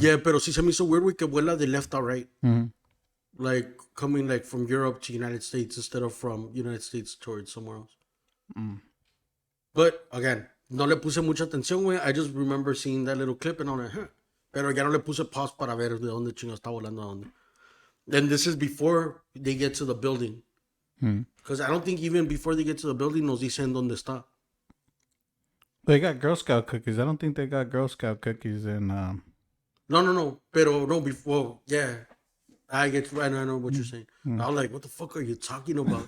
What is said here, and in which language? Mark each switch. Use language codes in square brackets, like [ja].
[es] yeah, pero sí se me hizo weird, güey, que vuela de [en] left to right. Like, coming like from Europe to United States instead of from United States towards somewhere else. But, again, [es] no le puse mucha atención, güey. [en] I just remember seeing that little clip and I'm like, huh. [es] Pero ya no le puse pause para ver de dónde chingo está volando a dónde. [en] And this is before they get to the building. Because I don't think even before they get to the building [es] nos dicen dónde está. [en] They got Girl Scout cookies. I don't think they got Girl Scout cookies in. [es] No. Pero no, [en] before, yeah. I know what you're saying. I was like, what the fuck are you talking about?